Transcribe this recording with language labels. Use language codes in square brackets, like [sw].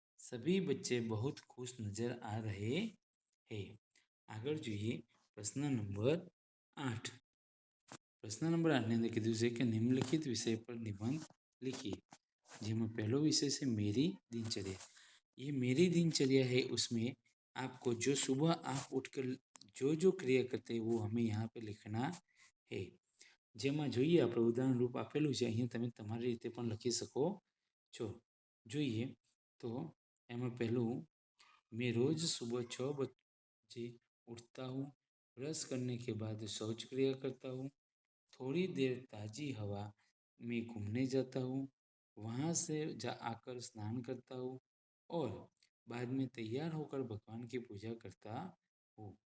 [hi] सभी बच्चे बहुत खुश नजर आ रहे हैं. [gu] આગળ જોઈએ પ્રશ્ન નંબર 8. પ્રશ્ન નંબર 8 ની અંદર કીધું છે કે નિમ્નલિખિત વિષય પર નિબંધ [hi] लिखिए, जिसमें पहला विषय से मेरी दिनचर्या। ये मेरी दिनचर्या है, उसमें आपको जो सुबह आप उठकर जो क्रिया करते हैं वो हमें यहाँ पे लिखना है. [gu] જેમાં જોઈએ આપણે ઉદાહરણ રૂપ આપેલું છે, અહીંયા તમે તમારી રીતે પણ લખી શકો છો. જોઈએ તો એમાં પહેલું, [hi] मैं रोज सुबह 6 बजे उठता हूँ. ब्रश करने के बाद शौच क्रिया करता हूँ. थोड़ी देर ताज़ी हवा में घूमने जाता हूँ. वहाँ से आकर स्नान करता हूँ और बाद में तैयार होकर भगवान की पूजा करता हूँ.